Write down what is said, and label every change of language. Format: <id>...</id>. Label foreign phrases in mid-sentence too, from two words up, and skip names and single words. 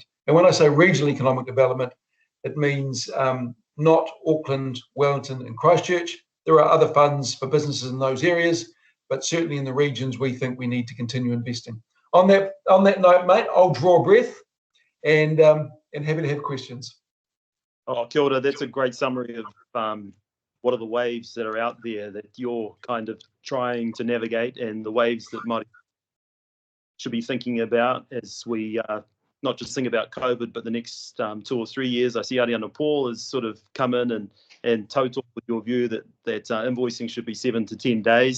<en>And when I say regional economic development, it means not Auckland, Wellington, and Christchurch. There are other funds for businesses in those areas, but certainly in the regions we think we need to continue investing. On that note, mate, I'll draw a breath and happy to have questions.</en> <mi>Oh, kia ora.</mi> <en>That's a great summary of what are the waves that are out there that you're kind of trying to navigate, and the waves that Māori should be thinking about as we not just think about COVID, but the next 2 or 3 years. I see Ariana Paul has sort of come in and total with your view that invoicing should be 7 to 10 days.</en>